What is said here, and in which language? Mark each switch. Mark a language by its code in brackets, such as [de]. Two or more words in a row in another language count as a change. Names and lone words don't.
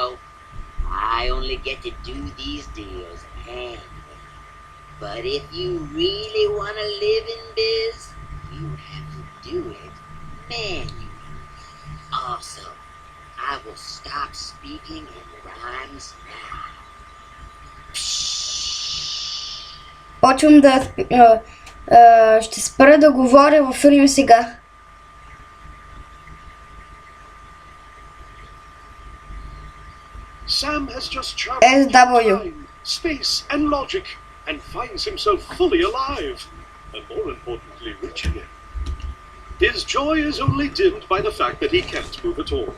[en] I only get to do these deals annually. But if you really want to live in biz, you have to do it manually. Also, I will stop speaking in rhymes now. [bg] Почвам да... ще спра да говоря във филми сега. [en] Sam has just traveled SW. time, space, and logic, and finds himself fully alive, and more importantly, rich again. His joy is only dimmed by the fact that he can't move at all.